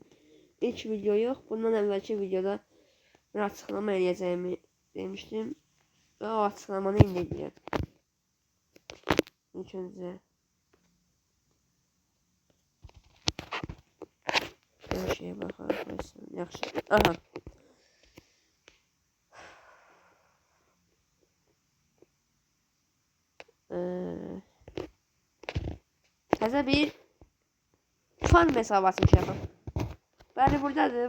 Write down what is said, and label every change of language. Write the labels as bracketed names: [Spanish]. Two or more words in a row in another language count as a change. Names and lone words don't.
[Turkish] İlk video yok. Bundan evvelki videoda bir açıklama edeceğimi demiştim. Ve o açıklamanı indireceğim. İlk önce. Bir şeye bakalım. [Azerbaijani] Yaxşı. Aha. Təzə bir farm hesabı açmışam. Bəli, buradadır.